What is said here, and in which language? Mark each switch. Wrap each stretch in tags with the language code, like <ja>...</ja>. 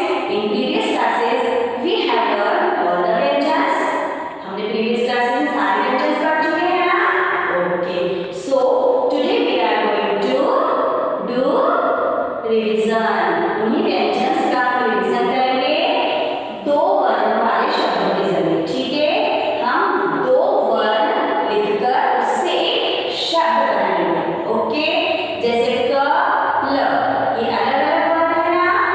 <en>in previous classes we have learned all the vyanjan.</en> <hi>हमने</hi> <en>previous classes</en> <hi>में सारे व्यंजन पढ़ चुके हैं ना?</hi> <en>Okay. So today we are going to do revision.</en> <hi>उन्हीं व्यंजन का रिवीजन करेंगे दो वर्ण वाले शब्दों के जरिए. ठीक है, हम दो वर्ण लिखकर उससे एक शब्द बनाएंगे. ओके, जैसे क ल, ये अलग अलग वर्ण है ना.</hi>